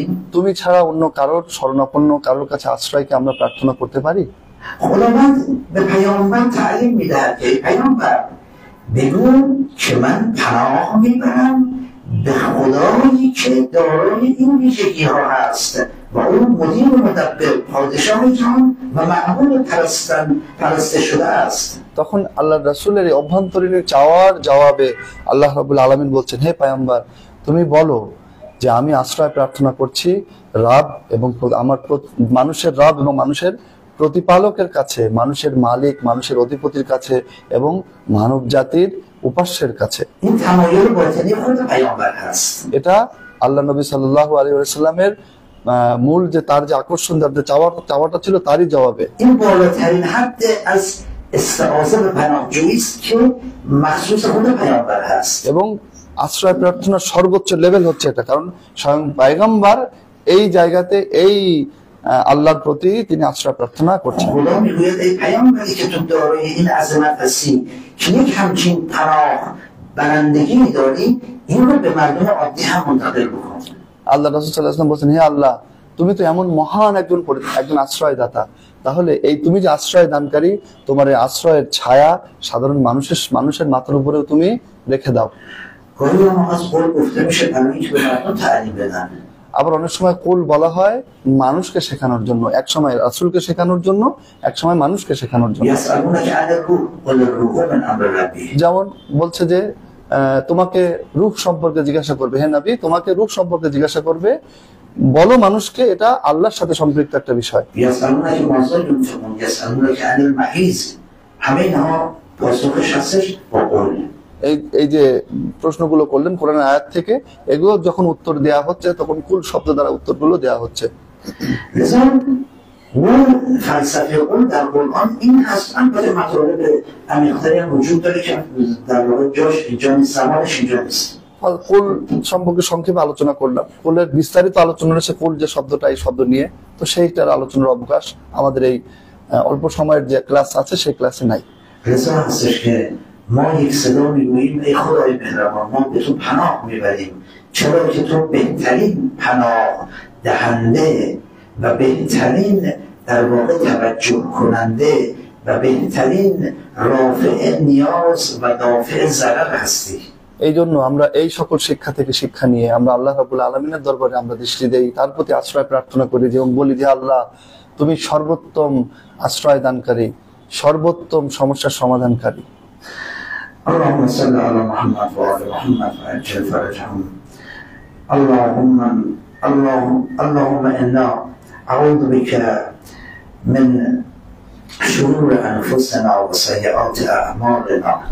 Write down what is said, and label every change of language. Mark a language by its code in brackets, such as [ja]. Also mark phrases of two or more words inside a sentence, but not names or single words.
[bn] তুমি ছাড়া অন্য কারোর শরণাপন্ন, কারোর কাছে আশ্রয়কে আমরা প্রার্থনা করতে পারি? [fa] خداوند به پیامبر تعلیم میدهد که ای پیامبر بگو که من پناه میبرم به خدایی که دارای این ویژگی ها هست و اون مدیر مدبر پادشاه جهان و معبود پرسته شده است. [bn] তখন আল্লাহ রাসূলের এই অভ্যন্তরীণ চাওয়ার জবাবে [ar] الله رب العالمين [bn] বলছেন হে পয়গম্বর, তুমি বলো যে আমি আশ্রয় প্রার্থনা করছি রব এবং মানুষের রব এবং মানুষের প্রতিপালকের কাছে, মানুষের মালিক, মানুষের অধিপতির কাছে এবং মানব জাতির উপাস্যের কাছে। [fa] این تمایل باطنی خود پیامبر هست. [bn] এটা আল্লাহ নবী [ar] صلى الله عليه وسلم [bn] মূল যে তার যে আকর্ষণ, তার যে চাওয়াটা ছিল তারই জবাবে। [fa] این بالاترین حد از استعاذه به پناهجویی است که مخصوص خود پیامبر هست [bn] এবং আশ্রয় প্রার্থনার সর্বোচ্চ লেভেল হচ্ছে এটা, কারণ স্বয়ং পয়গম্বর এই জায়গাতে এই আল্লাহর প্রতি তিনি আশ্রয় প্রার্থনা করছেন। [fa] خدا میگوید ای پیامبری که تو دارای این عظمت هستی که یک همچین پناه برندگی داری، این رو به مردم عادی هم منتقل بکن। [bn] আল্লাহ রাসূল [ar] صلى الله عليه وسلم [bn] বলেন, হে আল্লাহ, তুমি তো এমন মহান একজন আশ্রয়দাতা, তাহলে এই তুমি যে আশ্রয় দানকারী, তোমার এই আশ্রয়ের ছায়া সাধারণ মানুষের মাথার উপরেও তুমি রেখে দাও। [fa] گاهی هم از قول گفته میشه برای اینکه به مردم تعلیم بدن। [bn] আবার অনেক সময় কুল বলা হয় মানুষকে শেখানোর জন্য, এক সময় রাসূলকে শেখানোর জন্য, এক সময় মানুষকে শেখানোর জন্য। [ar] يسألونك عن الروح قل الروح من أمر ربي। [bn] যেমন বলছে যে তোমাকে রূহ সম্পর্কে জিজ্ঞাসা করবে, হে নবী তোমাকে রূহ সম্পর্কে জিজ্ঞাসা করবে, বলো মানুষকে এটা আল্লাহর সাথে সম্পৃক্ত একটা বিষয়। [ar] يسألونك ماذا ينفقون يسألونك عن المحيض، [fa] همه اینها پاسخش هستش با قول। [bn] এই যে প্রশ্নগুলো করলেন কোরআনের আয়াত থেকে, এগুলো যখন উত্তর দেয়া হচ্ছে তখন কুল শব্দ দ্বারা উত্তরগুলো দেয়া হচ্ছে। [fa] لذا اون فلسفه اون در قرآن این هست. البته مطالب عمیق‌تری هم وجود داره که در واقع جاش اینجا نیست، زمانش اینجا نیست। [bn] কুল সম্পর্কে সংক্ষেপে আলোচনা করলাম, কুলের বিস্তারিত আলোচনা রয়েছে কুল যে শব্দটা, এই শব্দ নিয়ে, তো সেইটার আলোচনার অবকাশ আমাদের এই অল্প সময়ের যে ক্লাস আছে সেই ক্লাসে নাই। [fa] لذا هستش که ما یک صدا میگوییم ای خدای مهربان، ما به تو پناه میبریم، چرا که تو بهترین پناه دهنده و بهترین در واقع توجه کننده و بهترین رافع نیاز و دافع ضرر هستی। [bn] এই জন্য আমরা এই সকল শিক্ষা থেকে শিক্ষা নিয়ে আমরা [ar] الله رب العالمين [bn] দরবারে আমরা দৃষ্টি দেই, তার প্রতি আশ্রয় প্রার্থনা করি এবং বলি যে আল্লাহ তুমি সর্বোত্তম আশ্রয় দানকারী, সর্বোত্তম সমস্যার সমাধানকারী। [ar] اللهم صل على محمد وعلى محمد وعجل فرجهم. اللهم إنا أعوذ بك من شرور أنفسنا وسيئات أعمالنا.